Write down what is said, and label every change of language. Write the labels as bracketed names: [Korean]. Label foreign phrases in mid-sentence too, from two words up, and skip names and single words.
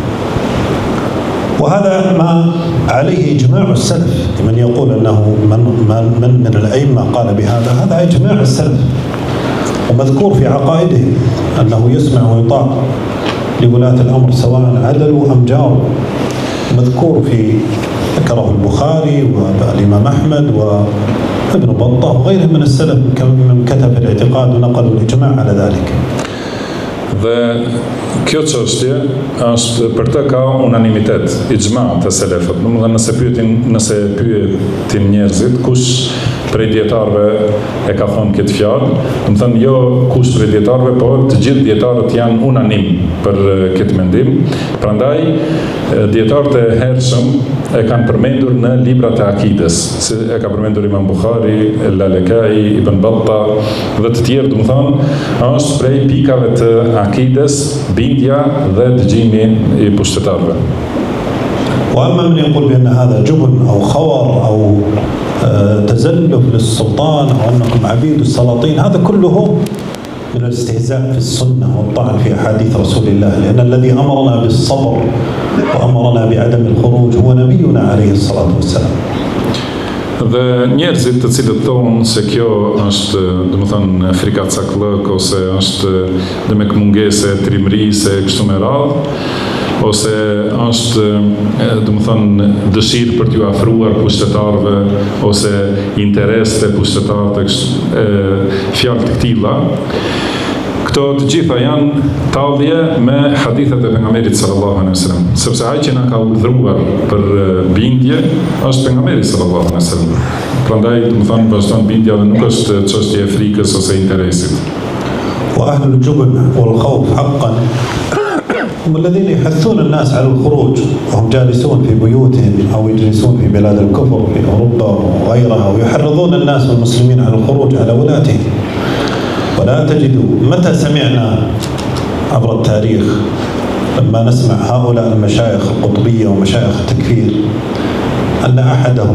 [Arabic] وهذا ما عليه إجماع السلف. من يقول أنه من الأئمة قال بهذا، هذا إجماع السلف ومذكور في عقائدهم أنه يسمع ويطاع لولاة الأمر سواء عدلوا أم جاروا. مذكور ذكره البخاري والإمام أحمد وابن بطة وغيرهم من السلف من كتب الاعتقاد ونقلوا الإجماع على ذلك. [Albanian] Dhe kjo çështje është për të ka unanimitet, ixhma të selefët. Domethënë nëse pyetin njerëzit kush prej dietarëve e ka thonë këtë fjalë, domethënë jo kush prej dietarëve, por të gjithë dietarët janë unanim për këtë mendim. Prandaj dietarët e hershëm e kanë përmendur në librat e akides, si e ka përmendur Imam Bukhari, Lalekai, Ibn Batta dhe të tjerë, domethënë është prej pikave të akides, bindja dhe dëgjimi i pushtetarëve. [Arabic] وأما من يقول بأن هذا جبن أو خور أو تزلف للسلطان أو أنكم عبيد السلاطين، هذا كله من الاستهزاء في السنة والطعن في أحاديث رسول الله، لأن الذي أمرنا بالصبر وأمرنا بعدم الخروج هو نبينا عليه الصلاة والسلام. [Albanian] Dhe njerëzit të cilët thonë se kjo është, domethënë, frikacakllëk ose është demek mungese trimërise kështu me radhë, ose është, domethënë, dëshirë për t'ju afruar pushtetarëve ose interes të pushtetarëve, fjalë të këtilla. Këto të gjitha janë tallje me hadithet e pejgamberit [Arabic] صلى الله عليه وسلم, [Albanian] sepse ai që na ka udhëruar për bindje është pejgamberi [Arabic] صلى الله عليه وسلم. [Albanian] Prandaj, domethënë, vazhdon bindja dhe nuk është çështje e frikës ose interesit. [Arabic] وأهل الجبن والخوف حقا هم الذين يحثون الناس على الخروج وهم جالسون في بيوتهم أو يجلسون في بلاد الكفر في أوروبا وغيرها، ويحرضون الناس والمسلمين على الخروج على ولاتهم. ولا تجد متى سمعنا عبر التاريخ لما نسمع هؤلاء المشايخ القطبية ومشايخ التكفير أن أحدهم